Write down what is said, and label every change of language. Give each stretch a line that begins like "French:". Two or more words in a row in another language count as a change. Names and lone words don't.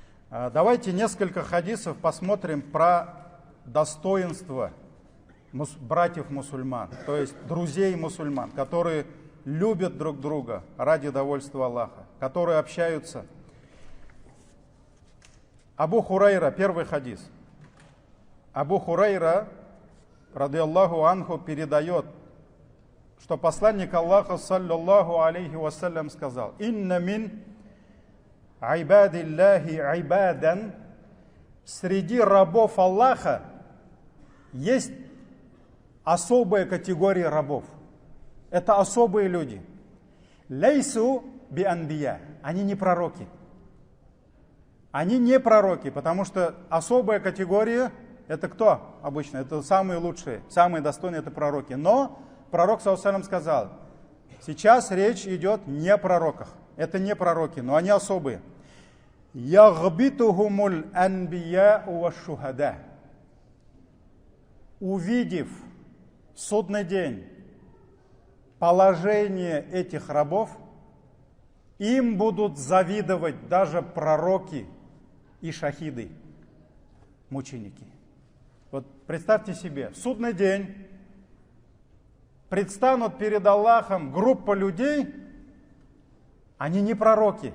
Russian: Давайте несколько хадисов посмотрим про достоинство братьев мусульман, то есть друзей мусульман, которые любят друг друга ради довольства Аллаха, которые общаются. Абу Хурайра, первый хадис. Абу Хурайра,
Arabic: رضي الله عنه,
Russian: передает, что посланник Аллаха,
Arabic: صلى الله عليه وسلم, сказал: «إن من عباد الله عبادا».
Russian: Среди рабов Аллаха есть особая категория рабов. Это особые люди.
Arabic: ليسوا بأنبياء.
Russian: Они не пророки. Они не пророки, потому что особая категория — это кто обычно? Это самые лучшие, самые достойные — это пророки. Но пророк
Arabic: صلى الله عليه وسلم
Russian: сказал: сейчас речь идет не о пророках. Это не пророки, но они особые.
Arabic: يغبطهم الأنبياء والشهداء.
Russian: Увидев в судный день положение этих рабов, им будут завидовать даже пророки и шахиды, мученики. Вот представьте себе, в судный день предстанут перед Аллахом группа людей, они не пророки.